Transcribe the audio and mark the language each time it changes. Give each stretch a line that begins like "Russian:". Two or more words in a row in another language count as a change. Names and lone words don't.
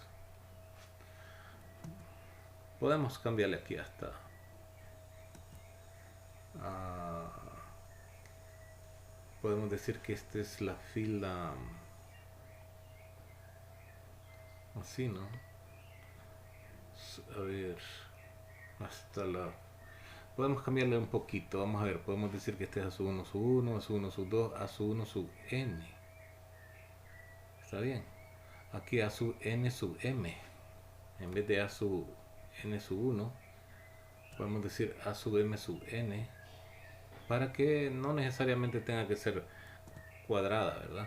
Spanish: Podemos cambiarle aquí hasta podemos decir que esta es la fila así, ¿no? A ver, hasta la... Podemos cambiarle un poquito, vamos a ver, podemos decir que este es A sub 1 sub 1, A sub 1 sub 2, A sub 1 sub n. ¿Está bien? Aquí A sub n sub m. En vez de A sub n sub 1, podemos decir A sub m sub n, para que no necesariamente tenga que ser cuadrada, ¿verdad?